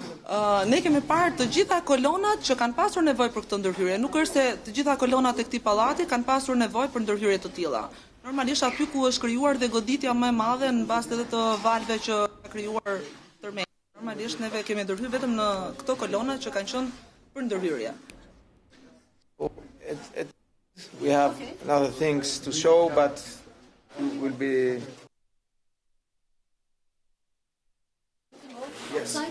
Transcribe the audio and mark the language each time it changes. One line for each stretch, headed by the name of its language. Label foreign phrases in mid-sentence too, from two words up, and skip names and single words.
Albanian: Ne kemi parë të gjitha kolonat që kanë pasur nevojë për këtë ndërhyrje. Nuk është se të gjitha kolonat e këtij pallati kanë pasur nevojë për ndërhyrje të tilla. Normalisht aty ku është krijuar dhe goditja më e madhe në bazë edhe të valve që ka krijuar tërmeti. Normalisht neve kemi ndërhyrë vetëm në këto kolona që kanë qenë për ndërhyrje.
English: We have other things to show, but will be. Yes.